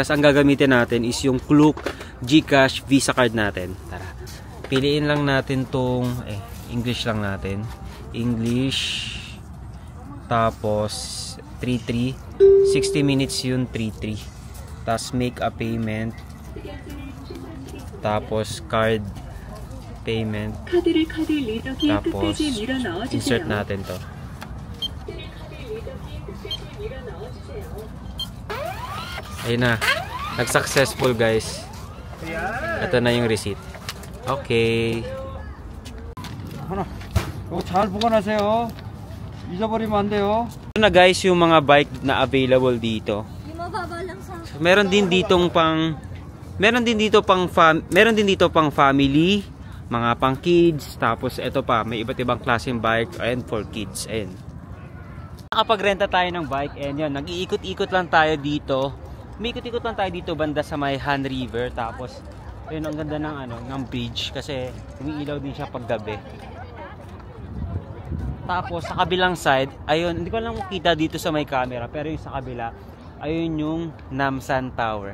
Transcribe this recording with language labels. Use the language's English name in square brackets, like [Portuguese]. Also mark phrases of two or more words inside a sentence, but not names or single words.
[Filipino] Tapos ang gagamitin natin is yung Klook GCash Visa card natin. Tara. Piliin lang natin tong English lang natin. English. Tapos 33. [English] 60 minutes [Filipino] yun, 33. Tapos [English] make a payment. [Filipino] Tapos [English] card payment. [Filipino] Tapos insert natin to. Ayun na. Nag-successful guys. Ito na yung receipt. Okay. [Korean] 잘 보관하세요. 잊어버리면 안 돼요. [Filipino] Ito na guys yung mga bike na available dito. Yung mababa lang sa... Meron din dito pang family, mga pang kids, tapos ito pa, may iba't ibang klaseng bike [English] and for kids. [Filipino] Ayun. Nakapagrenta tayo ng bike and yun, nag-iikot-ikot lang tayo dito. Umiikot-ikot lang tayo dito banda sa may Han River, tapos ayun, ang ganda ng bridge kasi umiilaw din siya paggabi. Tapos sa kabilang side, ayun, hindi ko lang makita dito sa may camera, pero yung sa kabila, ayun yung Namsan Tower.